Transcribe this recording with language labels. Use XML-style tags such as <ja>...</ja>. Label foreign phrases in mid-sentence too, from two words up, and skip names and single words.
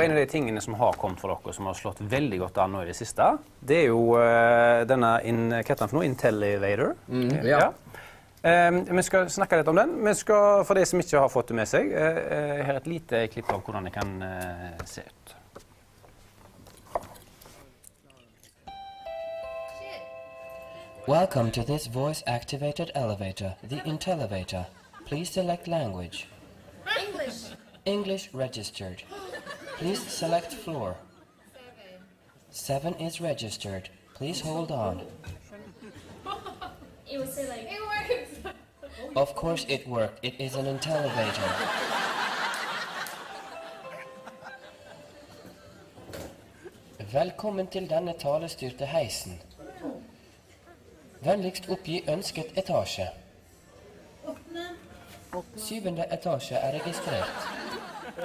<no>en av de tingene som har kommet for dere, som har slått veldig godt an nå i det siste, det er jo denne, hva heter den for noe? Intellivator. Ja. Vi skal snakke litt om den. Vi skal, for de som ikke har fått det med seg, her er et lite klipp av hvordan det kan se ut.</no> <en>Welcome to this voice-activated elevator, the Intellivator. Please select language. English. English registered. Please select floor. 7 is registered. Please hold on. It would say like, it works. Of course it worked. It is an Intellivator.</en> <no>Velkommen til denne talestyrte heisen. Vennligst oppgi ønsket etasje. 7. etasje er registrert.</no>